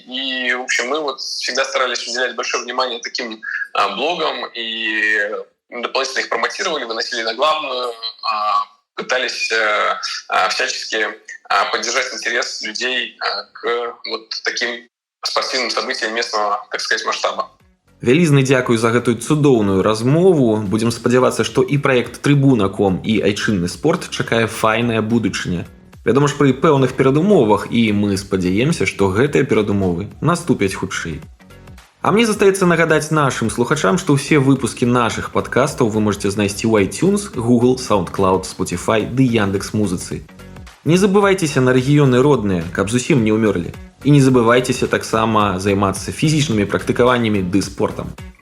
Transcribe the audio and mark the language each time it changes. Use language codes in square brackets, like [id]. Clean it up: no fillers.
[ru] И, в общем, мы вот всегда старались уделять большое внимание таким блогам и дополнительно их промотировали, выносили на главную, пытались всячески поддержать интерес людей к вот таким спортивным событиям местного, так сказать, масштаба. [be] Вялізны дзякуй за гэтую цудоўную размову. Будзем спадзявацца, што і праект Трыбуна.ком і айчынны спорт чакае файная будучыня. Вядома ж, пры пэўных перадумовах, і мы спадзяемся, што гэтыя перадумовы наступяць хутчэй. А мне застаецца нагадаць нашым слухачам, што ўсе выпускі нашых падкастаў вы можете знайсці ў iTunes, Google, SoundCloud, Spotify ды Яндекс.Музыцы. Не забывайцеся на рэгіёны родныя, каб зусім не ўмёрлі. І не забывайцеся таксама займацца фізічнымі практыкаваннямі ды спортам.